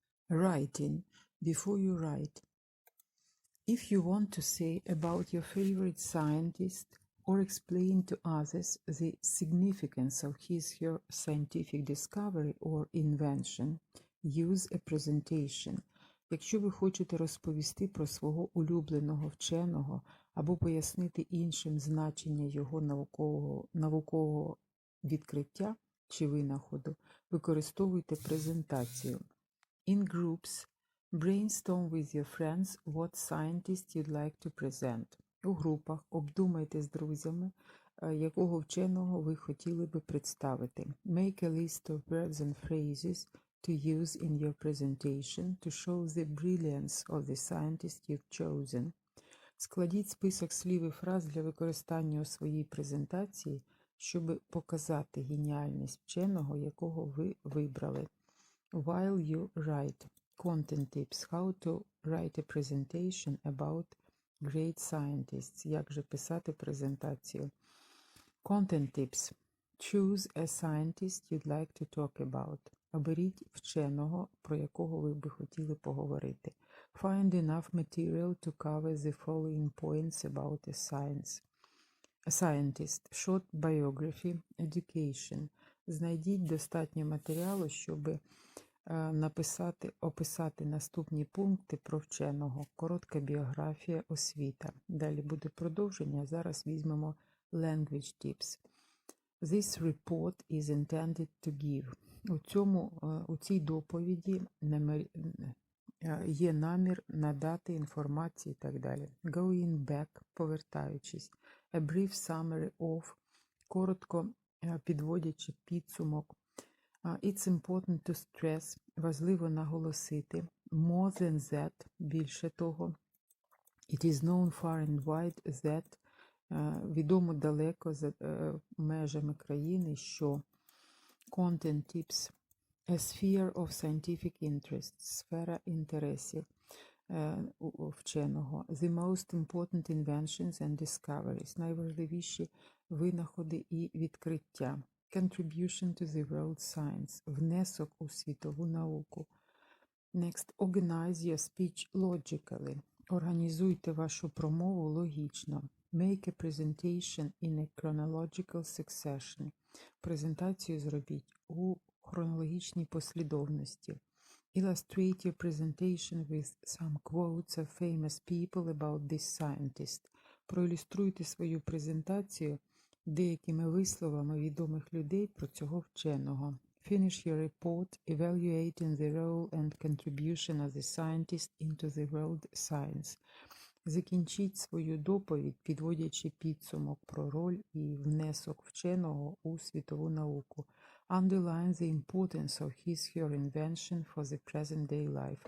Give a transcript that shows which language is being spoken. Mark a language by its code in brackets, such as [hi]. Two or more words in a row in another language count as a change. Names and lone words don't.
[en] Writing. Before you write, if you want to say about your favorite scientist or explain to others the significance of his/her scientific discovery or invention, use a presentation. [uk] Якщо ви хочете розповісти про свого улюбленого вченого або пояснити іншим значення його наукового відкриття чи винаходу, використовуйте презентацію. [en] In groups, brainstorm with your friends what scientist you'd like to present. [uk] У групах обдумайте з друзями, якого вченого ви хотіли би представити. [en] Make a list of words and phrases to use in your presentation to show the brilliance of the scientist you've chosen. [uk] Складіть список слів і фраз для використання у своїй презентації, щоб показати геніальність вченого, якого ви вибрали. [en] While you write. Content tips. How to write a presentation about great scientists. [uk] Як же писати презентацію. [en] Content tips. Choose a scientist you'd like to talk about. [uk] Оберіть вченого, про якого ви би хотіли поговорити. [en] Find enough material to cover the following points about a scientist. Short biography. Education. [uk] Знайдіть достатньо матеріалу, щоб описати наступні пункти про вченого. Коротка біографія, освіта. Далі буде продовження, зараз візьмемо [en] language tips. This report is intended to give. [uk] У цій доповіді є намір надати інформацію і так далі. [en] Going back, повертаючись. A brief summary of, [uk] коротко підводячи підсумок. [en] It's important to stress, [uk] важливо наголосити. [en] More than that, [uk] більше того. [en] It is known far and wide that, [uk] відомо далеко за межами країни, що [en] content tips, a sphere of scientific interest, [uk] сфера інтересів вченого. [en] The most important inventions and discoveries, [uk] найважливіші винаходи і відкриття. [en] Contribution to the world science, [uk] внесок у світову науку. [en] Next, organize your speech logically. [uk] Організуйте вашу промову логічно. [en] Make a presentation in a chronological succession. [uk] Презентацію зробіть у хронологічній послідовності. [en] Illustrate your presentation with some quotes of famous people about this scientist. [uk] Проілюструйте свою презентацію деякими висловами відомих людей про цього вченого. [en] Finish your report evaluating the role and contribution of the scientist into the world science. [uk] Закінчіть свою доповідь, підводячи підсумок про роль і внесок вченого у світову науку. [en] Underline the importance of his/her invention for the present-day life.